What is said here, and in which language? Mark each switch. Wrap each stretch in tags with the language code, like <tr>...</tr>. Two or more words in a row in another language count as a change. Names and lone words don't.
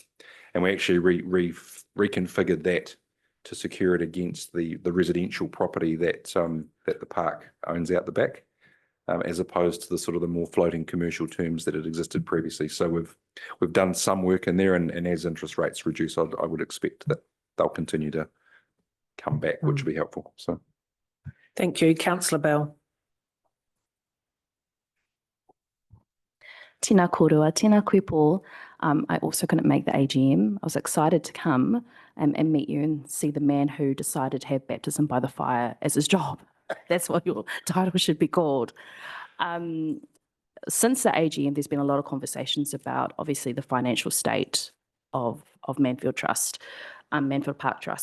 <en>And we actually reconfigured that to secure it against the residential property that the park owns out the back, as opposed to the sort of the more floating commercial terms that had existed previously. So we've done some work in there, and as interest rates reduce, I would expect that they'll continue to come back, which will be helpful. So. Thank you. Councillor Bell.</en> <mi>Tēnā korua, tēnā koe Paul.</mi> <en>I also couldn't make the AGM. I was excited to come and meet you and see the man who decided to have baptism by the fire as his job. That's what your title should be called. Since the AGM, there's been a lot of conversations about obviously the financial state of Manfield Trust, Manfield Park Trust.</en>